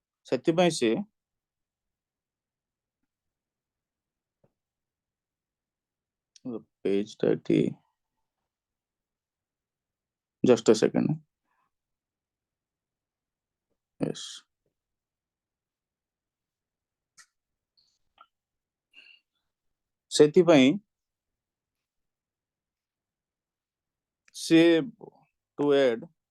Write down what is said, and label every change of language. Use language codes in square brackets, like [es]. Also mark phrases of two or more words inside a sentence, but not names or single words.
[or] ସେଥିପାଇଁ ସେ ପେଜ ଟା ଏଠି [en] just a second. Yes, [or] ସେଥିପାଇଁ ସେ [en] to add